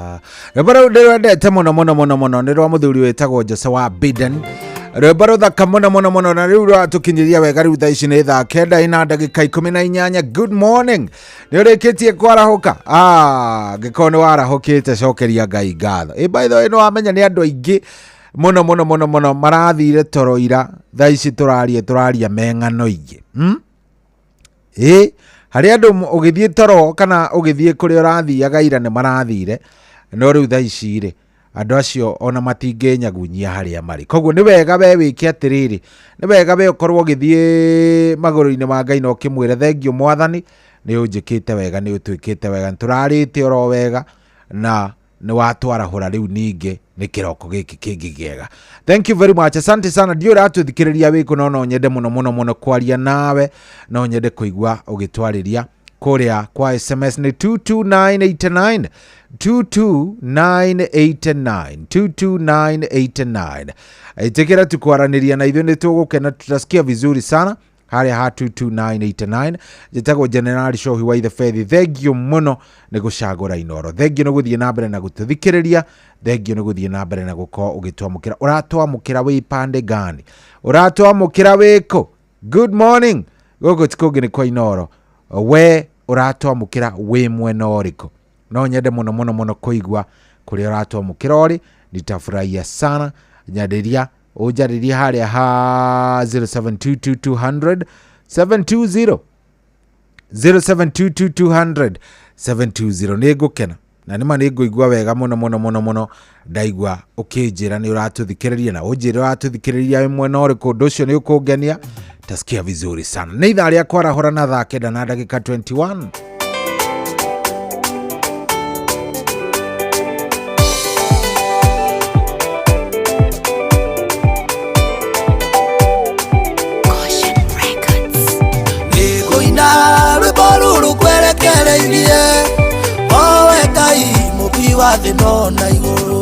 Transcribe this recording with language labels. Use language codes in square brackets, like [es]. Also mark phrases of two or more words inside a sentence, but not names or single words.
[ki] Rwĩmbo rũu ndĩrwendete mũno mũno mũno mũno nĩ rwa mũthuri wĩtagwo Jose wa Biden. Rwĩmbo rũthaka mũno mũno mũno na rĩu rwatũkinyĩria wega rĩu thaa ici nĩ thaa 9 ndagĩka 18. [en] Good morning. Nĩ ũrĩkĩtie kwarahũka? [ki] Ngĩkorwo nĩ warahũkĩte cokeria Ngai ngatho. [en] By the way, [ki] nĩ wamenya nĩ andũ aingĩ mũno mũno mũno mũno marathire toro ira thaa ici tũraria meng'ano ingĩ. Harĩ andũ ũgĩthiĩ toro kana ũgĩthiĩ kũrĩa ũrathiaga ira nĩ marathire, no rĩu thaa ici rĩ andũ acio ona matingĩnyagunyia harĩa marĩ. Koguo nĩ wega we wĩke atĩrĩrĩ, nĩ wega we ũkorwo ũgĩthiĩ magũrũ-inĩ ma Ngai na ũkĩmwĩra thengio Mwathani, nĩ ũnjĩkĩte wega, nĩ ũtwĩkĩte wega, nĩtũrarĩte oro wega na nĩ watwarahũra rĩu ningĩ nĩ kĩroko gĩkĩ kĩngĩ kĩega. [en] Thank you very much. [sw] Asante sana. [ki] Ndio ratũthikĩrĩria wĩkũ no nyende mũno mũno mũno kwaria nawe, no nyende kũigua ũgĩtwarĩria kũrĩa kwa SMS ni 22989 22989 22989. Itekera tukwaranĩria na ithuĩ nĩ tũgũkena, [sw] tutasikia vizuri sana harĩa ha 22989. [ki] Njĩtagwo General Shohi wa the Faith. Thengio mũno nĩ gũcagũra Inoro. Thengio nĩ gũthiĩ na mbere na gũtũthikĩrĩria. Thengio nĩ gũthiĩ na mbere na gũkorwo ũgĩtwamũkĩra. Ũratwamũkĩra wĩ [sw] pande gani? [ki] Ũratwamũkĩra wĩkũ? [en] Good morning. [ki] Gũkũ tikũngĩ nĩ kwa Inoro. We ũratwamũkĩra wĩ mwena ũrĩkũ? No nyende mũno mũno mũno kũigua kũrĩa ũratwamũkĩra ũrĩ. [sw] Nitafurahia sana. [ki] Nyadĩria ũnjarĩria harĩa ha 0722 720 0722 720. Nĩ ngũkena na nĩma nĩ ngũigua wega mũno mũno mũno mũno ndaigua ũkĩnjĩra nĩ ũratũthikĩrĩria na ũnjĩra ũratũthikĩrĩria wĩ mwena ũrĩkũ. Ũndũ ũcio nĩ ũkũngenia. [sw] Tasikia vizuri sana. [ki] Nĩ ithaa rĩa kwarahũra na thaa 9 na ndagĩka 21. Rũrũ kwerekereirie owe Ngai mũmbi wa thĩ no na igũrũ.